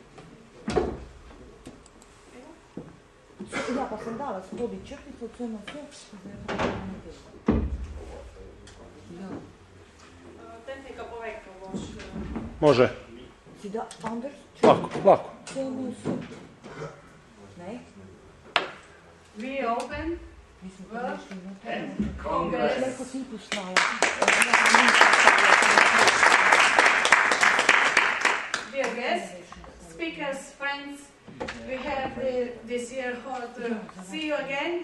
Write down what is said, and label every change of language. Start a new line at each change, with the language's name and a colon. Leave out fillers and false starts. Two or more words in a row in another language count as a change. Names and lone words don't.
Slovenian: Ja, pa sem dala spodi črtico CNS, zdaj pa je nekaj. Ja. Tehnika povej, ko boš...
Croatian: Može.
Slovenian: Si da underscore?
Croatian: Lako.
Slovenian: CNS. Ne?
English: We open... Dear guests, speakers, friends, we have this year hoped to see you again.